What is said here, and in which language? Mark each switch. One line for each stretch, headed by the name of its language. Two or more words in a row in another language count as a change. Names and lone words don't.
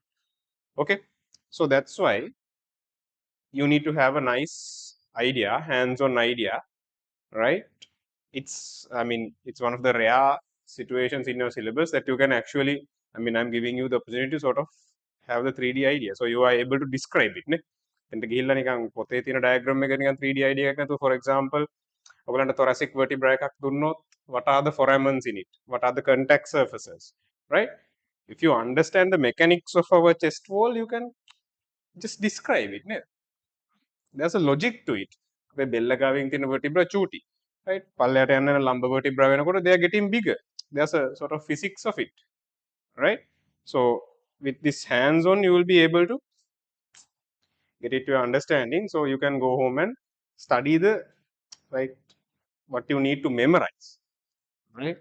English: Okay, so that's why you need to have a nice idea, hands-on idea, right? I mean, it's one of the rare situations in your syllabus that you can actually, I mean, I'm giving you the opportunity to sort of have the 3D idea. So you are able to describe it. Ne?
Sinhala: එතන ගිහිල්ලා නිකන් පොතේ තියෙන diagram එක නිකන්
English: 3D idea
Sinhala: එකක් නැතුව,
English: for example, ඔයගලන්ට thoracic vertebra
Sinhala: එකක් දුන්නොත්,
English: what are the foramens in it? What are the contact surfaces? Right? If you understand the mechanics of our chest wall, you can just describe it. Ne? There's a logic to it.
Sinhala: අපේ බෙල්ල ගාවින් තියෙන vertebra චූටි. Right? පල්ලයට යන
English: lumbar vertebra වෙනකොට they are getting bigger. There's a sort of physics of it. Right? So with this hands on, you will be able to get it to your understanding. So you can go home and study the right what you need to memorize. Right?